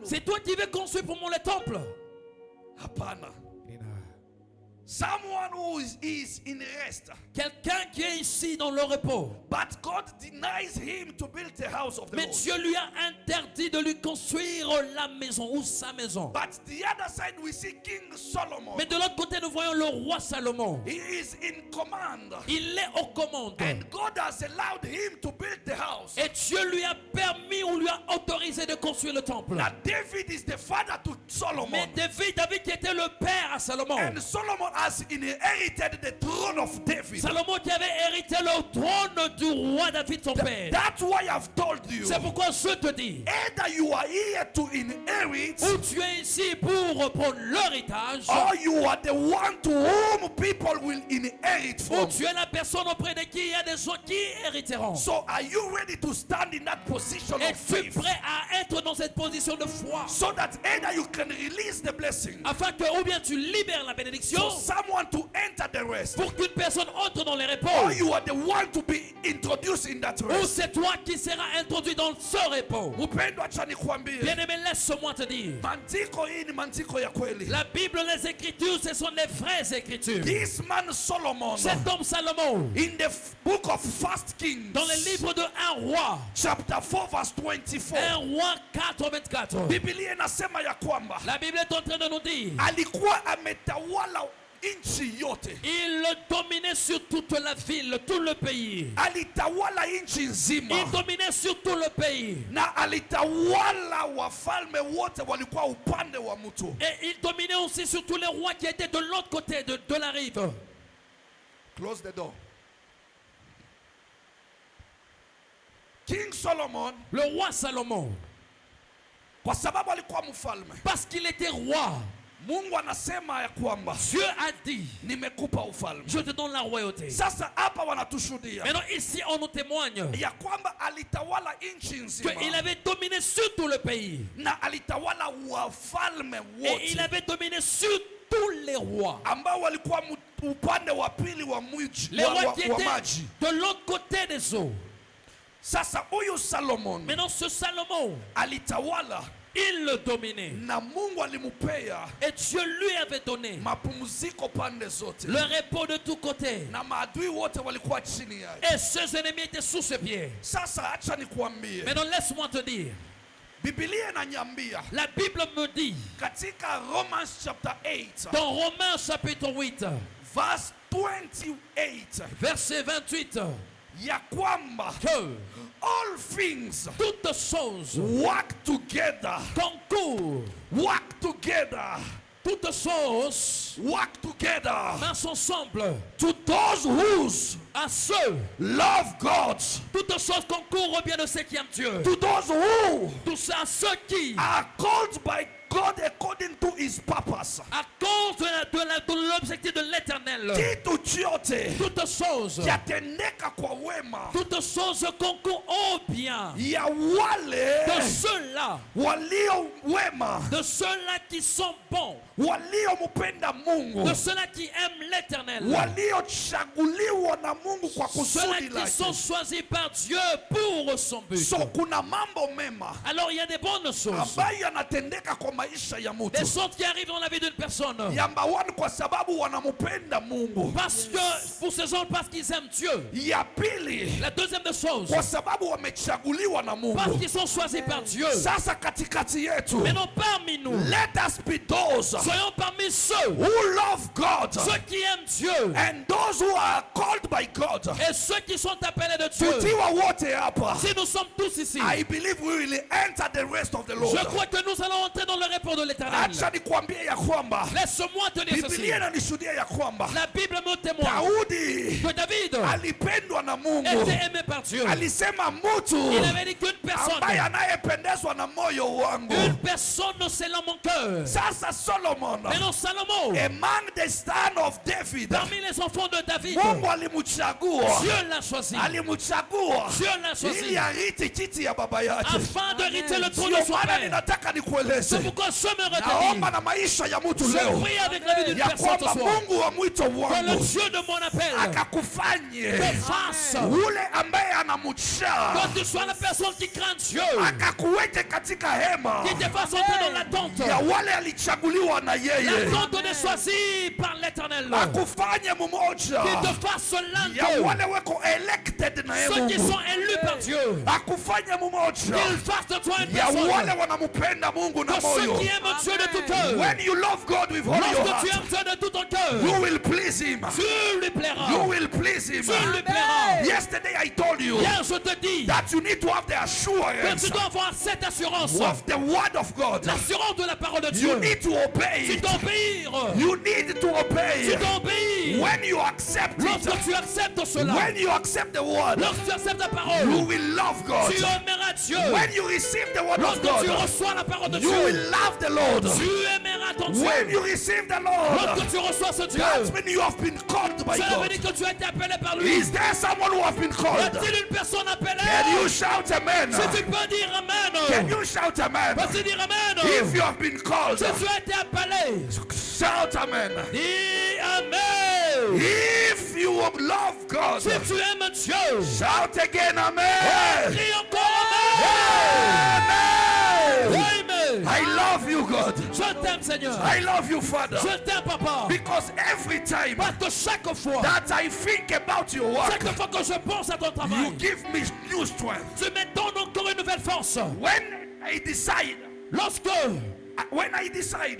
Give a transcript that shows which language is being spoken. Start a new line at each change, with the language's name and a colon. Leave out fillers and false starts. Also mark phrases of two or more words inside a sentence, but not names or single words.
French: c'est toi qui veux construire pour moi le temple?
English: Hapana. Someone who is in rest,
French: Quelqu'un qui est ici dans le repos.
English: but God denies him to build the house of the
French: Mais
English: Lord.
French: Dieu lui a interdit de lui construire la maison ou sa maison.
English: But the other side we see King Solomon.
French: Mais de l'autre côté, nous voyons le roi Salomon.
English: He is in command,
French: Il est aux commandes.
English: and God has allowed him to build the house.
French: Et Dieu lui a permis ou lui a autorisé de construire le temple.
English: Now David is the father to Solomon,
French: Mais David qui était le père à Salomon.
English: and Solomon has inherited the throne of David.
French: Salomon qui avait hérité le trône du roi David son père.
English: That's why I've told you,
French: C'est pourquoi je te dis,
English: either you are here to inherit,
French: ou tu es ici pour reprendre l'héritage,
English: or you are the one to whom people will inherit
French: ou
English: from.
French: tu es la personne auprès de qui il y a des gens qui hériteront.
English: So are you ready to stand in that position of
French: Es-tu
English: faith,
French: prêt à être dans cette position de foi,
English: so that either you can release the blessing,
French: afin que ou bien tu libères la bénédiction,
English: for someone to enter the rest,
French: pour qu'une personne entre dans les
English: or
French: repos,
English: you are the one to be introduced in that
French: ou
English: rest?
French: c'est toi qui seras introduit dans ce repos?
Swahili: Mpendwa, acha nikwambie,
French: Bien-aimé, laisse-moi te dire,
Swahili: maandiko hii ni maandiko ya kweli.
French: la Bible, les Écritures, ce sont les vraies Écritures.
English: This man Solomon,
French: Cet homme Salomon,
English: in the book of First Kings,
French: dans le livre de 1 roi,
English: chapter 4 verse 24,
French: 1 roi 4:24,
Swahili: Biblia inasema ya kwamba
French: la Bible est en train de nous dire,
Swahili: alikuwa ametawala nchi yote,
French: il dominait sur toute la ville, tout le pays.
Swahili: alitawala nchi nzima,
French: Il dominait sur tout le pays.
Swahili: na alitawala wafalme wote walikuwa upande wa mtu.
French: Et il dominait aussi sur tous les rois qui étaient de l'autre côté de la rive.
English: Close the door. King Solomon,
French: Le roi Salomon,
Swahili: kwa sababu alikuwa mfalme,
French: parce qu'il était roi,
Swahili: Mungu anasema ya kwamba
French: Dieu a dit,
Swahili: nimekupa ufalme.
French: je te donne la royauté.
Swahili: Sasa hapa wanatushuhudia
French: Maintenant ici on nous témoigne
Swahili: ya kwamba alitawala nchi nzima,
French: qu'il avait dominé sur tout le pays.
Swahili: na alitawala wafalme
French: Et il
Swahili: wote
French: avait dominé sur tous les rois.
Swahili: ambao walikuwa upande wa pili wa mji
French: Les rois qui
Swahili: wa
French: étaient
Swahili: maji.
French: de l'autre côté des eaux.
Swahili: Sasa huyu Solomon
French: Maintenant ce Salomon,
Swahili: alitawala,
French: il le dominait.
Swahili: na Mungu alimupea
French: Et Dieu lui avait donné
Swahili: mapumziko pande zote,
French: le repos de tous côtés.
Swahili: na maadui wote walikuwa chini yake.
French: Et ses ennemis étaient sous ses pieds.
Swahili: Sasa acha nikuambie,
French: Maintenant laisse-moi te dire,
Swahili: Biblia inaniambia
French: la Bible me dit
Swahili: katika
English: Romans chapter 8
French: dans Romains chapitre 8,
English: verse 28
French: verset 28,
Swahili: ya kwamba
French: que
English: all things
French: toutes choses
English: work together,
French: concourent, toutes choses
English: work together
French: marchent ensemble
English: to those whose
French: à ceux,
English: love God,
French: toutes choses concourent au bien de ceux qui aiment Dieu,
English: to those who
French: tous à ceux qui,
English: are called by God according to his purpose.
French: à cause de l'objectif de l'éternel,
Swahili: Kitu chote
French: toutes choses,
Swahili: yatendeka kwa wema
French: toutes choses concourent au bien
Swahili: ya wale
French: de ceux-là,
Swahili: walio wema,
French: de ceux-là qui sont bons,
Swahili: walio mupenda Mungu,
French: de ceux-là qui aiment l'éternel,
Swahili: waliochaguliwa na Mungu kwa
French: ceux-là
Swahili: kusudi
French: qui sont
Swahili: lake.
French: choisis par Dieu pour son but.
Swahili: So kuna mambo mema
French: Alors il y a des bonnes choses
Swahili: ambayo yanatendeka kwa maisha ya
French: Des
Swahili: mtu.
French: choses qui arrivent dans la vie d'une personne.
Swahili: Yamba one kwa sababu wanamupenda Mungu.
French: Parce que, pour ces gens, parce qu'ils aiment Dieu.
Swahili: Ya pili,
French: La deuxième des choses,
Swahili: kwa sababu wamechaguliwa na
French: parce
Swahili: Mungu.
French: qu'ils sont choisis par Dieu.
Swahili: Sasa katikati yetu,
French: Mais non parmi nous.
English: let us be those
French: Soyons parmi ceux,
English: who love God
French: ceux qui aiment Dieu.
English: and those who are called by God.
French: Et ceux qui sont appelés de Dieu.
Swahili: Tutiwa wote hapa.
French: Si nous sommes tous ici,
English: I believe we will enter the rest of the Lord.
French: je crois que nous allons entrer dans le repos de l'Éternel.
Swahili: Acha nikwambie ya kwamba
French: Laisse-moi te dire ceci.
Swahili: Biblia inanishuhudia ya kwamba
French: La Bible me témoigne
Swahili: Daudi
French: que David
Swahili: alipendwa na Mungu.
French: était aimé par Dieu.
Swahili: Alisema mtu
French: Il avait dit qu'une personne,
Swahili: ambaye anayependezwa na moyo wangu.
French: une personne selon mon cœur.
Swahili: Sasa Solomon,
French: Mais non, Salomon,
English: among the son of David,
French: parmi les enfants de David,
Swahili: Mungu alimchagua.
French: Dieu l'a choisi.
Swahili: Alimchagua
French: Dieu l'a choisi
Swahili: ili ariti kiti ya baba yake.
French: afin de hériter le trône de
Swahili: Ndio
French: son
Swahili: maana
French: père.
Swahili: ninataka nikueleze,
French: C'est pourquoi je me
Swahili: naomba
French: redis,
Swahili: na maisha ya mtu
French: je
Swahili: leo
French: prie avec la vie d'une
Swahili: ya
French: personne
Swahili: kwamba
French: ce soir,
Swahili: Mungu wa mwito
French: que le
Swahili: wangu
French: Dieu de mon appel
Swahili: akakufanye
French: te fasse,
Swahili: ule ambaye anamcha,
French: que tu sois la personne qui craint Dieu,
Swahili: akakuweke katika hema
French: qui te fasse entrer dans l'attente,
Swahili: ya wale alichaguliwa na yeye,
French: l'attente de choisi par l'Éternel,
Swahili: akufanye mmoja
French: qui te fasse l'un
Swahili: ya
French: d'eux,
Swahili: wale weko elected na
French: ceux qui
Swahili: Mungu,
French: sont élus par Dieu,
Swahili: akufanye mmoja
French: qu'il fasse de toi une
Swahili: ya
French: personne,
Swahili: wale wanampenda Mungu na
French: de ceux
Swahili: moyo.
French: qui aiment Dieu de tout cœur.
English: When you love God with all your
French: Lorsque tu
English: heart,
French: aimes Dieu de tout ton cœur,
English: you will please Him.
French: tu lui plairas.
English: You will please Him.
French: Tu lui plairas.
English: Yesterday I told you
French: Hier, je te dis
English: that you need to have the
French: que
English: assurance
French: tu dois avoir cette assurance,
English: of the word of God.
French: l'assurance de la parole de Dieu.
English: You need to obey
French: Tu
English: it.
French: dois obéir.
English: You need to obey
French: Tu
English: it.
French: dois obéir.
English: When you accept
French: Lorsque
English: it,
French: tu acceptes cela,
English: when you accept the word,
French: lorsque tu acceptes la
English: you
French: parole,
English: will love God.
French: tu aimeras Dieu.
English: When you receive the word of
French: Lorsque tu
English: God,
French: reçois la parole de
English: you
French: Dieu,
English: will love the Lord.
French: tu aimeras ton
English: When
French: Dieu.
English: you receive the Lord,
French: Lorsque tu reçois ce Dieu,
English: that means you have been called by
French: cela veut
English: God.
French: dire que tu as été appelé par lui.
English: Is there someone who has been
French: Y
English: called?
French: a-t-il une personne appelée?
English: Can you shout amen?
French: Si tu peux dire Amen.
English: Can you shout amen?
French: Vas-y, dire Amen.
English: If you have been called,
French: Si tu as été appelé,
English: shout amen.
French: dis Amen.
English: If you love God,
French: Si tu aimes Dieu,
English: shout again amen.
French: crie encore Amen.
English: Amen.
French: Amen.
English: I love you, God.
French: Je t'aime, Seigneur.
English: I love you, Father.
French: Je t'aime, Papa.
English: Because every time
French: Parce que chaque fois,
English: that I think about your work,
French: chaque fois que je pense à ton
English: you
French: travail,
English: give me new strength.
French: tu me donnes encore une nouvelle force.
English: When I decide, when I decide